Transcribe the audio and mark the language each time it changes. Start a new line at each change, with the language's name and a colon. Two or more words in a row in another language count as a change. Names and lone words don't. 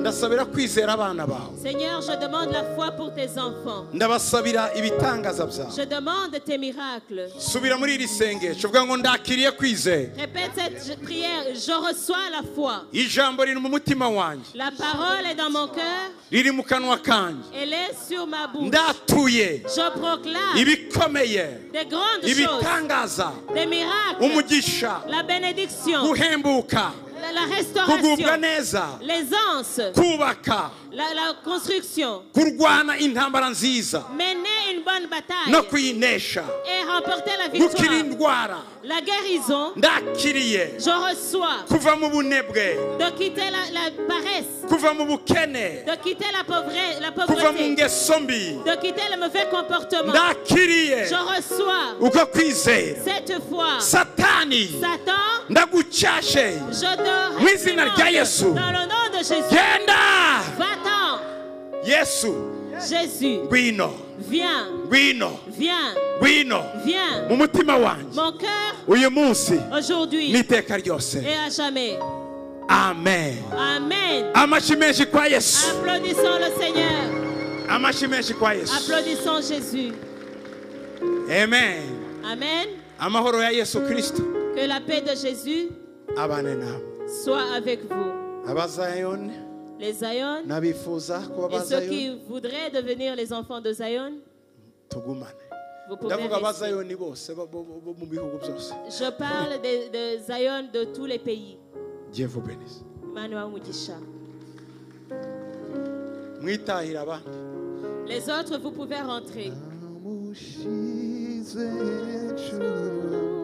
Kinyarwanda: ndagusabira kwizera abana bawe.
French: Seigneur, je demande la foi pour tes enfants.
Kinyarwanda: Ndabasabira ibitangaza byawe.
French: Je demande tes miracles.
Kinyarwanda: Subira muri iri sengesho uvuga ngo ndakiriye kwizera.
French: Répète cette prière. Je reçois la foi.
Kinyarwanda: Ijambo riri mu mutima wanjye.
French: La parole est dans mon cœur.
Kinyarwanda: Riri mu kanwa kanjye.
French: Elle est sur ma bouche.
Kinyarwanda: Ndatuye.
French: Je proclame
Kinyarwanda: Ibikomeye.
French: des grandes choses.
Kinyarwanda: Ibitangaza.
French: Des miracles.
Kinyarwanda: Umugisha.
French: La bénédiction.
Kinyarwanda: Guhembuka.
French: La restauration.
Kinyarwanda: Kugubwa neza.
French: L'aisance.
Kinyarwanda: Kubaka.
French: La construction.
Kinyarwanda: Kurwana intambara nziza.
French: Mener une bonne bataille.
Kinyarwanda: No kuyinesha.
French: Et remporter la
Kinyarwanda: Gukira
French: victoire.
Kinyarwanda: indwara.
French: La guérison.
Kinyarwanda: Ndakiriye.
French: Je reçois.
Kinyarwanda: Kuva mu bunebwe.
French: De quitter la paresse.
Kinyarwanda: Kuva mu bukene.
French: De quitter la
Kinyarwanda: Kuva mu
French: pauvreté.
Kinyarwanda: ngeso mbi.
French: De quitter le mauvais comportement.
Kinyarwanda: Ndakiriye.
French: Je reçois
Kinyarwanda: Uko kwizera.
French: cette foi.
Kinyarwanda: Satani.
French: Satan,
Kinyarwanda: Ndagucyashe.
French: je te
Kinyarwanda: Mu izina rya Yesu.
French: dans le nom de Jésus.
Kinyarwanda: Genda.
French: Va-t'en.
Kinyarwanda: Yesu.
French: Jésus,
Kinyarwanda: Ngwino.
French: viens,
Kinyarwanda: Ngwino.
French: viens,
Kinyarwanda: Ngwino.
French: viens.
Kinyarwanda: Mu mutima wanjye.
French: Mon cœur,
Kinyarwanda: Uyu munsi.
French: aujourd'hui
Kinyarwanda: N'iteka ryose.
French: et à jamais.
Kinyarwanda: Amen.
French: Amen.
Kinyarwanda: Amashyi menshi kwa Yesu.
French: Applaudissons le Seigneur.
Kinyarwanda: Amashyi menshi kwa Yesu.
French: Applaudissons Jésus.
Kinyarwanda: Amen.
French: Amen.
Kinyarwanda: Amahoro ya Yesu Kristo.
French: Que la paix de Jésus
Kinyarwanda: Abane nawe.
French: soit avec vous.
Kinyarwanda: Abazayoni.
French: Les Zion
Kinyarwanda: N'abifuza kuba
French: et ceux
Kinyarwanda: abazayoni.
French: qui voudraient devenir les enfants de Zion,
Kinyarwanda: Tugumane.
French: vous pouvez
Kinyarwanda: Ndavuga
French: rester.
Kinyarwanda: abazayoni bose bo mu bihugu byose.
French: Je parle de Zion de tous les pays. Dieu vous bénisse. Manuel Mugisha.
Kinyarwanda: Mwitahira abandi.
French: Les autres, vous pouvez rentrer.
Kinyarwanda: Amushize hejuru